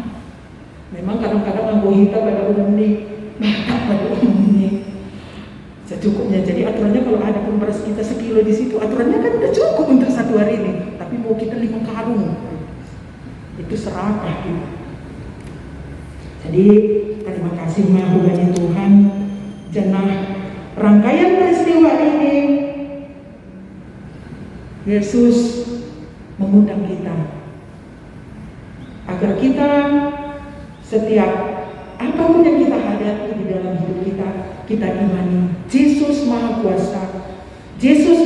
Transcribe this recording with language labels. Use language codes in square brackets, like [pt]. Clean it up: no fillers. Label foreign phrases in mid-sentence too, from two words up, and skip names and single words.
[id] Memang kadang-kadang anggota pada umumnya secukupnya. Jadi aturannya kalau ada beras kita sekilo di situ, aturannya kan udah cukup untuk satu hari ini. Tapi mau kita 5 karung, itu serakah gitu. Jadi terima kasih mahugani Tuhan. Janah rangkaian peristiwa ini Yesus mengundang kita agar kita setiap apapun yang kita hadapi di dalam hidup kita imani Yesus Maha Kuasa.